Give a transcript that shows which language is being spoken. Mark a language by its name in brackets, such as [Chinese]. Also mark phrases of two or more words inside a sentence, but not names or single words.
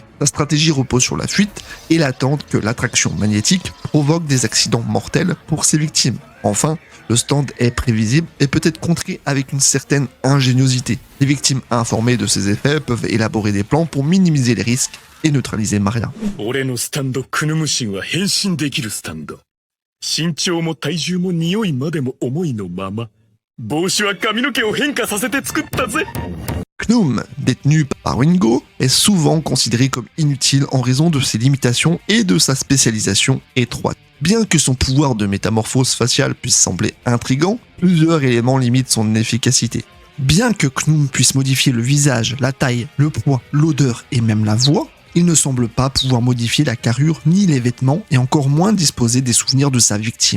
[French] Sa stratégie repose sur la fuite et l'attente que l'attraction magnétique provoque des accidents mortels pour ses victimes. Enfin, le stand est prévisible et peut être contré avec une certaine ingéniosité. Les victimes informées de ces effets peuvent élaborer des plans pour minimiser les risques et neutraliser Maria. [Japanese] 俺のスタンドクヌムシンは変身できるスタンド。身長も体重も匂いまでも思いのまま。帽子は髪の毛を変化させて作ったぜ。 [French] K'Noom, détenu par Wingo, est souvent considéré comme inutile en raison de ses limitations et de sa spécialisation étroite. Bien que son pouvoir de métamorphose faciale puisse sembler intrigant, plusieurs éléments limitent son efficacité. Bien que K'Noom puisse modifier le visage, la taille, le poids, l'odeur et même la voix, il ne semble pas pouvoir modifier la carrure ni les vêtements et encore moins disposer des souvenirs de sa victime.